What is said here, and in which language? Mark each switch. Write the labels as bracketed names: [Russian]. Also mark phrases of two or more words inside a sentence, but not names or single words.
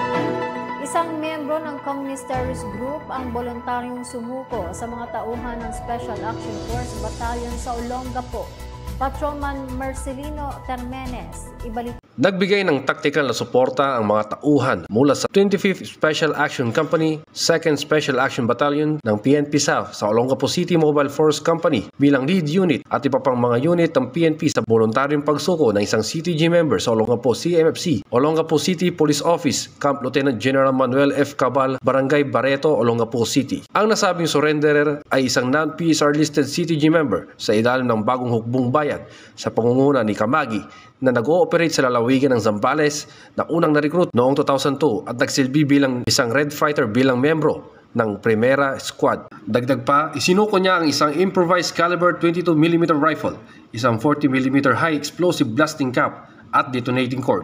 [Filipino] Isang miyembro ng Communist Terrorist Group ang voluntaryong sumuko sa mga tauhan ng Special Action Force Battalion sa Olongapo. Patrolman Marcelino Termenes, ibalik. Nagbigay ng tactical na suporta ang mga tauhan mula sa 25th Special Action Company, 2nd Special Action Battalion ng PNP South sa Olongapo City Mobile Force Company bilang [English] lead unit [Filipino] at iba pang mga unit ng PNP sa voluntaryong pagsuko ng isang [English] CTG member [Filipino] sa Olongapo CMFC, Olongapo City Police Office, Camp Lieutenant General Manuel F. Cabal, Barangay Barreto, Olongapo City. Ang nasabing surrenderer ay isang [English] non-PSR listed CTG member [Filipino] sa ilalim ng bagong hukbong bayan sa pangunguna ni Kamagi na nag-ooperate sa lalawigan ng Zambales na unang na-recruit noong 2002 at nagsilbi bilang isang Red Fighter bilang membro ng Primera Squad. Dagdag pa, isinuko niya ang isang [English] improvised caliber 22mm rifle, [Filipino] isang [English] 40mm high explosive blasting cap [Filipino] at [English] detonating cord.